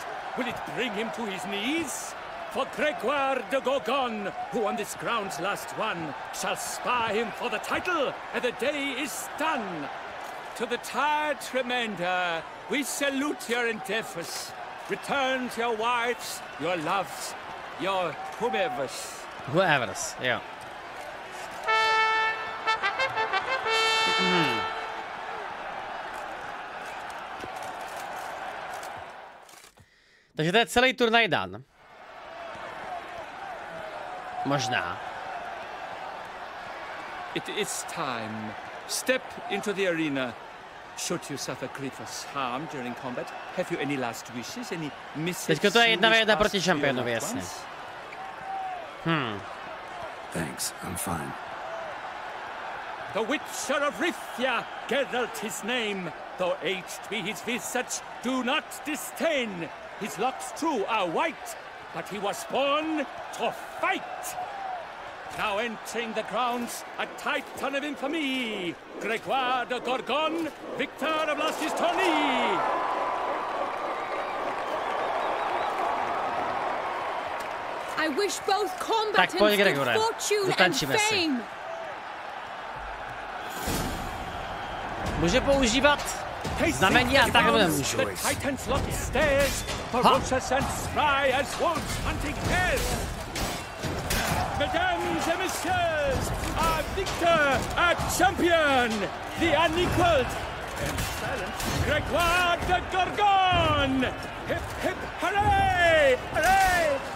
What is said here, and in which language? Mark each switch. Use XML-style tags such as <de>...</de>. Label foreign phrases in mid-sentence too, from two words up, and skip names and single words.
<en>Will it bring him to his knees? For Gregoire de Gorgon, who on this ground's last won, shall spar him for the title, and the day is done. To the tired Tremenda, we salute your endeavors. Return to your wives, your loves, your whomevers. Whoever's,</en> <cs>jo. Takže to je celý turnaj dan. Možná.</cs> <en>It is time. Step into the arena. Should you suffer grievous harm during combat, have you any last wishes, any misses?</en> <cs>Teďko to je 1v1 proti šampionovi, jasně.</cs> <en>Thanks, I'm fine. The Witcher of Rithia, Geralt his name, though aged be his visage, do not disdain. His locks true are white, but he was born to fight. Now entering the grounds, a titan of infamy, Gregoire de Gorgon, victor of last his tourney. I wish both combatants good fortune and fame.</en> <cs>Může používat znamení a takhle nemůžu.</cs> <en>The titans locked stairs, ferocious and spry as wolves hunting hares.</en> <fr>Mesdames et messieurs,</fr> <en>our victor, our champion, the unequaled, and silence. Grégoire de Gorgon! Hip, hip, hooray! Hooray!</en>